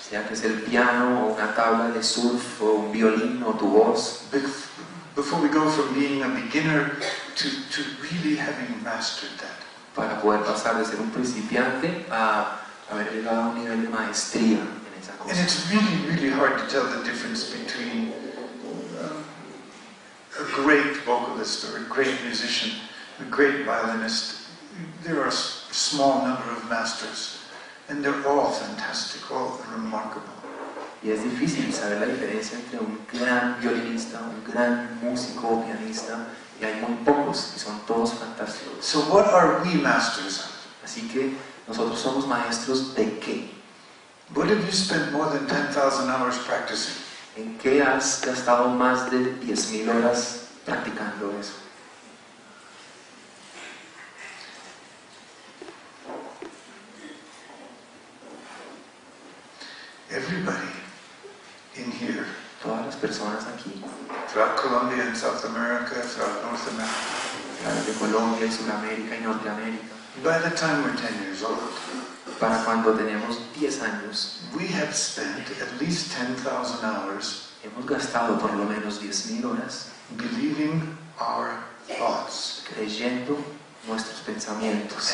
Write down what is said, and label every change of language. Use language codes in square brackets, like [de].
[es] Sea que es el piano, o una tabla de surf, o un violín, o tu voz. [en] Before we go from being a beginner to really having mastered that. [es] Para poder pasar de ser un principiante a haber llegado a un nivel de maestría en esa [en] And [es] cosa. [en] it's really, really hard to tell the difference between a great vocalist or a great musician, a great violinist. There are a small number of masters, and they're all fantastic, all remarkable. [es] Y es difícil saber la diferencia entre un gran violinista, un gran músico o pianista, y hay muy pocos, y son todos fantásticos. [en] So what are we masters of? [es] Así que nosotros somos maestros ¿de qué? [en] What have you spent more than 10,000 hours practicing? [es] ¿En qué has gastado más de 10.000 horas practicando eso? [en] Everybody in here, [es] Todas las personas aquí, [en] throughout Colombia and South America, throughout North America, [es] de Colombia y Sudamérica y Norteamérica, [en] by the time we're 10 years old, [es] para cuando tenemos 10 años, [en] we have spent at least 10,000 hours [es] hemos gastado por lo menos 10.000 horas [en] believing our thoughts [es] creyendo nuestros pensamientos